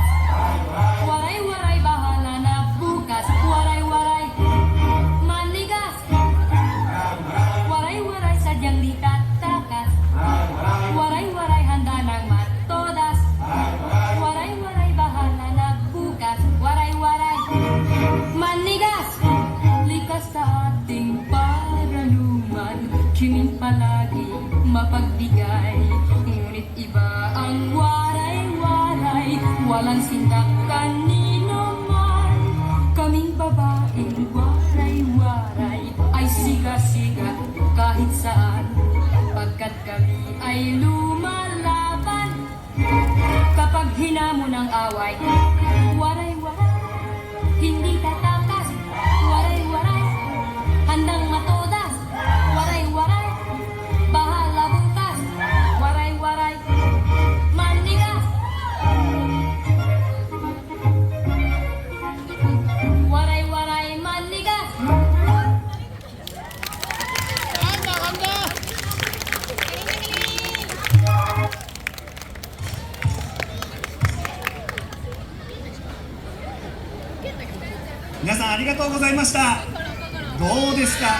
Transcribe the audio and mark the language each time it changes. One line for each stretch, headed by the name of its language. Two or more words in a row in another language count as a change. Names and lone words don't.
Filipino: Waray-waray, bahala na bukas. Waray-waray, manigas. Waray-waray, sadyang di tatakas. Waray-waray, handa naman todas. Waray-waray, bahala na bukas. Waray-waray, manigas. Likas sa ating paraluman, kiming palagi mapagbigay, ngunit iba ang waray-waray. Walang sindak kanino man. Kaming babaeng waray-waray ay siga-siga kahit saan, pagkat kami ay lumalaban. Kapag hinamon ang away, waray-waray, hindi tatakas. Waray-waray, handang matodas. Waray-waray, bahala bukas. Waray-waray, manigas. Waray-waray, manigas.
Japanese: 皆さんありがとうございました。どうですか。